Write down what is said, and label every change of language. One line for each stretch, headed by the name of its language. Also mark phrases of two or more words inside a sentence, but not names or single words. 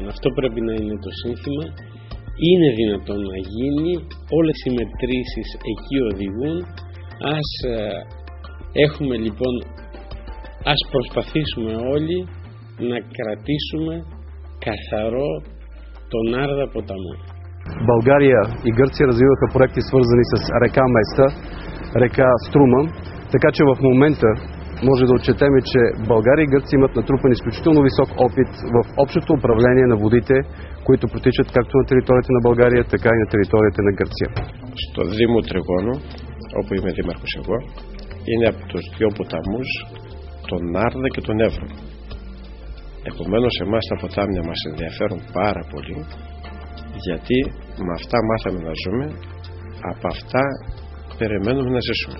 Greek: Αυτό πρέπει να είναι το σύνθημα. Είναι δυνατόν να γίνει, όλες οι μετρήσεις εκεί οδηγούν. Έχουμε λοιπόν, ας προσπαθήσουμε όλοι να κρατήσουμε καθαρό τον Άρδα ποταμό.
Bulgarian: България и Гърция развиваха проекти свързани с река Места, река Струма, така че в момента може да отчетем, че България и Гърция имат натрупан изключително висок опит в общото управление на водите, които протичат както на територията на България, така и на територията на Гърция.
Greek: Στο Δήμο Τριγώνου, όπου είμαι δήμαρχος εγώ, είναι από τους δύο ποταμούς, τον Άρδα και τον Εύρο. Επομένως εμάς τα ποτάμια μας ενδιαφέρουν πάρα πολύ, γιατί με αυτά μάθαμε να ζούμε, από αυτά περιμένουμε να ζήσουμε.